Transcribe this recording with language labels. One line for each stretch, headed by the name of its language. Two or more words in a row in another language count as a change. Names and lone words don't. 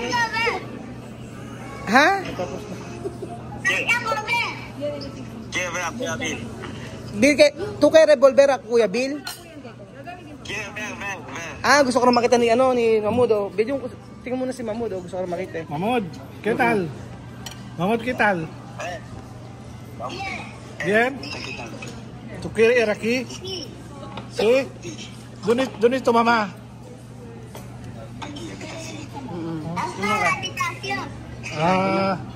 Filipino: Ha? Kaya ba Kuya Bill? Bill, tu kay revolver ako, Kuya Bill? Kaya ba. Ah, gusto ko na makita ni Mahmoud, oh. Bill, tingnan mo na si Mahmoud, oh. Gusto ko na makita, eh.
Spanish: Mahmoud, ¿qué tal? Mahmoud, ¿qué tal? Bien. ¿Tú quieres ir aquí? Sí. ¿Dónde es tu mamá? Ah.